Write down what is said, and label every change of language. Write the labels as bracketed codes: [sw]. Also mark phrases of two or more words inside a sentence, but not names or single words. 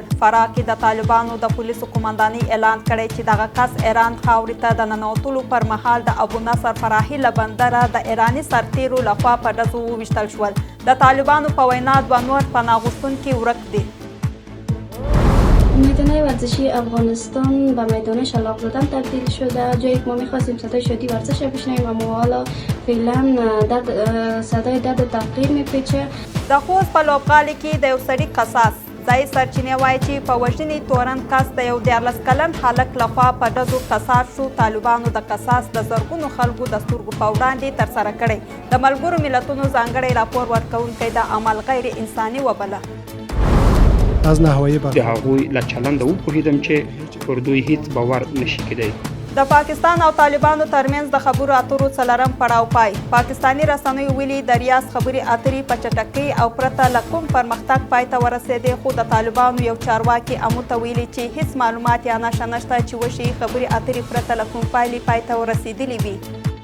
[ps] فراه کې د طالبانو د پولیسو قومندانۍ اعلان کړی چې دغه کس ایران خاورې ته د ننوتلو پر مهال د ابو نصر فراحي له بندره د ایراني سرتیرو لخوا په ډزو وویشتل شول. د طالبانو په وینا 2 نور پناه غوښتونکي ورک دي. [fa] میدان ورزشی افغانستان به میدان شلاق زدن تبدیل شده. جایی که ما میخواستیم صدای شادی ورزش بشنویم اما حالا فعلا صدای دد تحقیر میپیچه. [ps] د خوست په لوبغالي کې د یو سړي قصاص. ځایي سرچینې وایي چې په وژنې تورن کس د یو 14 کلن هلک لخوا په ډزو قصاص شو. طالبانو د قصاص د زرګونو خلکو د سترګو په وړاندې ترسره کړی. د ملګرو ملتونو ځانګړی راپور ورکوونکی د عمل غیر انساني وبله. [fa] از نحوه [ps] د هغوی له چلنده وپوهېدم چې پر دوی هیڅ باور نشي کېدی. د پاکستان او طالبانو ترمنځ د خبرو اترو 4م پړاو پای. پاکستاني رسنیو ویلي د ریاض خبرې اترې په چټکۍ او پرته له کوم پرمختګ پای ته ورسېدې، خو د طالبانو یو چارواکي امو ته ویلي چې هیڅ معلومات یا نښه نشته چې وشي خبرې اترې پرته له کوم پایلې پای ته ورسېدلې وي.